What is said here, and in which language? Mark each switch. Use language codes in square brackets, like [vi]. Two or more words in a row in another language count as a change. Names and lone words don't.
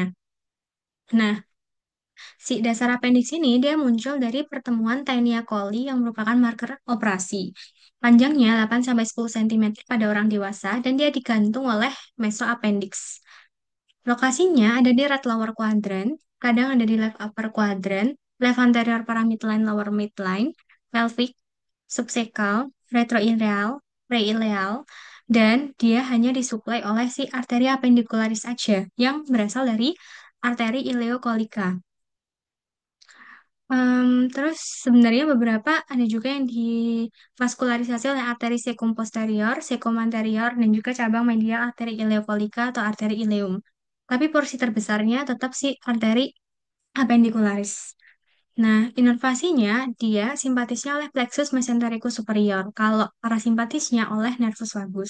[id] Nah, si dasar appendix ini dia muncul dari pertemuan [la] Taenia coli [id] yang merupakan marker operasi. Panjangnya 8-10 cm pada orang dewasa dan dia digantung oleh mesoappendix. Lokasinya ada di [en] right lower quadrant, [id] kadang ada di [en] left upper quadrant, left anterior paramidline, lower midline, pelvic, [id] subsekal, retroileal, preileal, dan dia hanya disuplai oleh si [la] arteria appendicularis [id] aja yang berasal dari arteri ileokolika. Terus sebenarnya beberapa ada juga yang divaskularisasi oleh arteri secum posterior, secum anterior, dan juga cabang medial arteri ileokolika atau arteri ileum. Tapi porsi terbesarnya tetap si arteri apendicularis. Nah, inervasinya dia simpatisnya oleh [la] plexus mesentericus superior, [id] kalau parasimpatisnya oleh [la] nervus vagus.